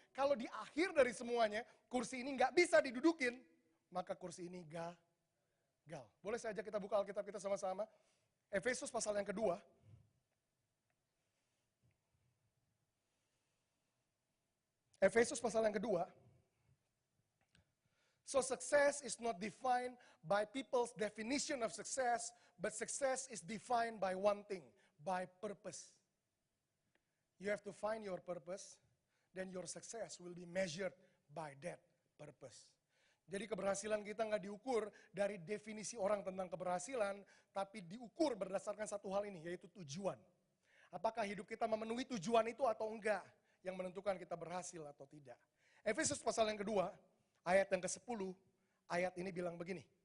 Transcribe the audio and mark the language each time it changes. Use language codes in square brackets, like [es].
[id] Kalau di akhir dari semuanya, kursi ini nggak bisa didudukin, maka kursi ini gagal. Boleh saya ajak kita buka Alkitab kita sama-sama? Efesus pasal yang kedua. Efesus pasal yang kedua. [en] So success is not defined by people's definition of success, but success is defined by one thing, by purpose. You have to find your purpose, then your success will be measured by that purpose. [id] Jadi keberhasilan kita nggak diukur dari definisi orang tentang keberhasilan, tapi diukur berdasarkan satu hal ini, yaitu tujuan. Apakah hidup kita memenuhi tujuan itu atau enggak, yang menentukan kita berhasil atau tidak. Efesus pasal yang kedua, ayat yang ke-10, ayat ini bilang begini.